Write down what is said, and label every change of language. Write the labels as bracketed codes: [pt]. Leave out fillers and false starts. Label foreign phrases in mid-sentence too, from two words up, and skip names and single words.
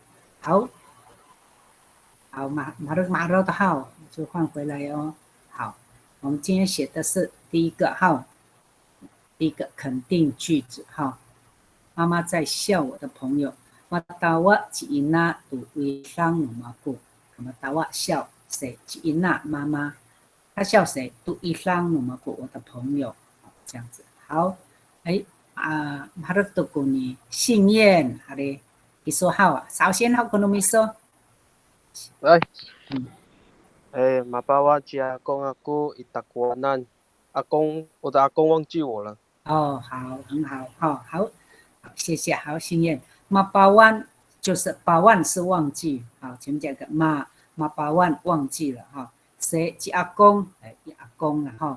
[zh] 好，马肉的号就换回来哦。好，我们今天写的是第1个号，第1个肯定句子哈。妈妈在笑我的朋友。 [ami] Matawa Cina tu isang numaku， [zh] Matawa 笑谁 ？Cina 妈妈，她笑谁 ？ [ami] tu isang numaku [zh] 我的朋友，这样子。好， [ami] harap tuku ni [zh] 信燕，好嘞，你说好啊，首先好可能没说。 [ami] 来，mabawa si阿公 aku itakuanan， [zh] 我的阿公忘记我了。哦，好，很好，好，谢谢，好，信燕。mabawan 就是bawan是忘记，好，前面讲个mabawan 忘记了哈。谁？是阿公，阿公了哈。